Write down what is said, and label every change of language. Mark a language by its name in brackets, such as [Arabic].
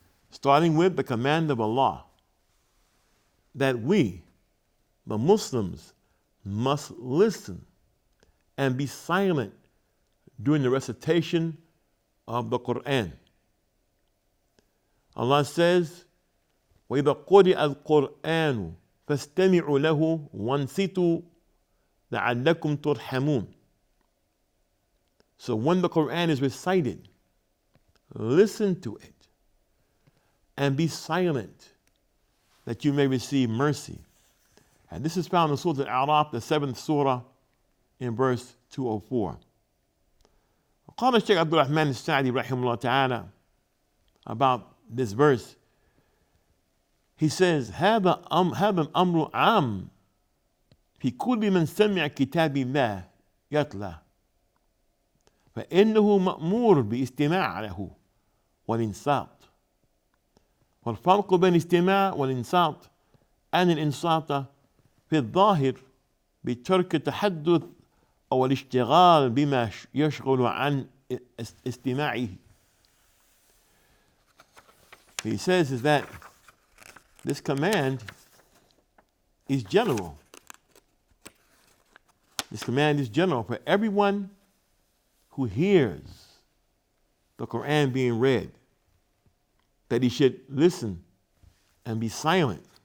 [English] Starting with the command of Allah that we, the Muslims, must listen and be silent during the recitation of the Quran. [Arabic] Allah says, وَإِذَا قُرِئَ الْقُرْآنُ فَاسْتَمِعُوا لَهُ وَانْصِتُوا لَعَلَّكُمْ تُرْحَمُونَ. [English] So when the Quran is recited, listen to it and be silent that you may receive mercy. And this is found in Surah Al-A'raf, the 7th surah, in verse 204. [Arabic] قال الشيخ عبد الرحمن السعدي رحمه الله تعالى [English] about this verse. He says, [Arabic] هذا الأمر عام في كل من سمع كتاب الله يتلى فإنه مأمور باستماع له والإنصات. والفرق بين الاستماع والإنصات أن الإنصات في الظاهر بترك التحدث أو الاشتغال بما يشغل عن استماعه. [English] He says is that this command is general. This command is general for everyone who hears the Quran being read, that he should listen and be silent.